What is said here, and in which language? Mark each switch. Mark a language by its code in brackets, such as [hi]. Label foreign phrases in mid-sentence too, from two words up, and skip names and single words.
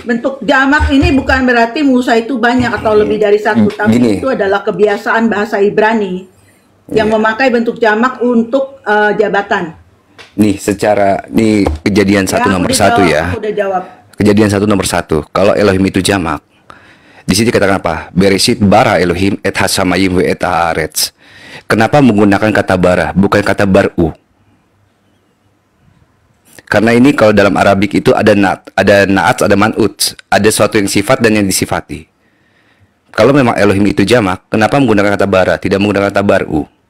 [id] Bentuk jamak ini bukan berarti Musa itu banyak atau lebih dari satu, tapi itu adalah kebiasaan bahasa Ibrani yang memakai bentuk jamak untuk jabatan. Nih, nih Kejadian 1 nomor 1 ya. Aku udah jawab. Kejadian 1 nomor 1. Kalau Elohim itu jamak, di sini dikatakan apa? [he] בראשית ברא אלהים את השמים ואת הארץ. [id] Kenapa menggunakan kata bara, bukan kata baru? Karena ini kalau dalam Arabik itu ada naat, ada man'ut, ada sesuatu yang sifat dan yang disifati. Kalau memang Elohim itu jamak, kenapa menggunakan kata bara, tidak menggunakan kata baru?